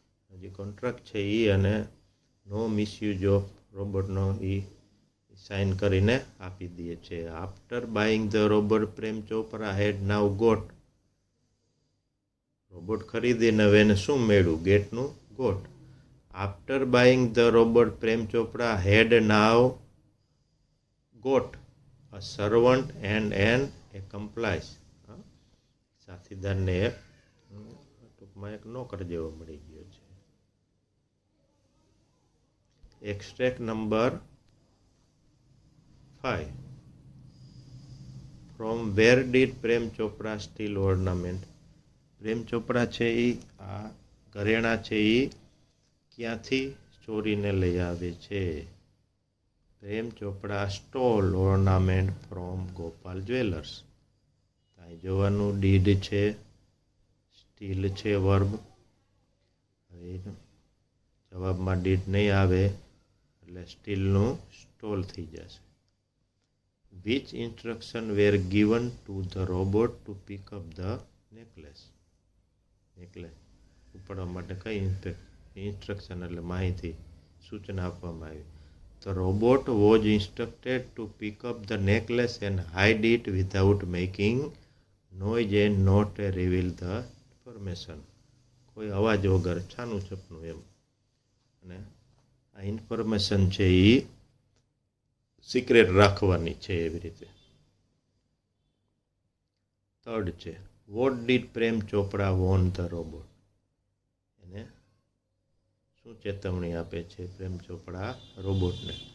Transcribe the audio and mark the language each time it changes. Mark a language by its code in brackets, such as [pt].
[gu] જે કોન્ટ્રાક્ટ છે એ અને નો મિસયુઝ ઓફ રોબોટનો એ સાઇન કરીને આપી દે છે. [en] After buying the robot Prem Chopra had now got. [gu] Robot ખરીદીને હવે એને શું મેળવ્યું? ગેટનું got. [en] After buying the robot, Prem Chopra had now got a servant and an accomplice. [gu] સાથીદારને ટૂંકમાં એક નોકર જેવો મળી ગયો છે. Extract number 5. [en] From where did Prem Chopra steal ornament? [gu] Prem Chopra છે એ આ ઘરેણા છે એ ક્યાંથી ચોરીને લઈ આવે છે? [en] Prem Chopra stole ornament from Gopal jewellers. [gu] અહીં જોવાનું ડીડ છે, સ્ટીલ છે વર્બ. હવે જવાબમાં ડીડ નહીં આવે એટલે સ્ટીલનું સ્ટોલ થઈ જશે. [en] Which instruction were given to the robot to pick up the necklace? [gu] Necklace ઉપાડવા માટે કઈ ઇન્સ્ટ્રક્શન એટલે માહિતી સૂચના આપવામાં આવી? [en] The robot was instructed to pick up the necklace and hide it without making noise and not reveal the information. [gu] કોઈ અવાજ વગર છાનું છપનું એમ. અને આ ઇન્ફોર્મેશન છે એ સિક્રેટ રાખવાની છે એવી રીતે. [en] third [gu] છે [en] What did Prem Chopra warn the robot? [gu] એને શું ચેતવણી આપે છે પ્રેમ ચોપડા રોબોટને?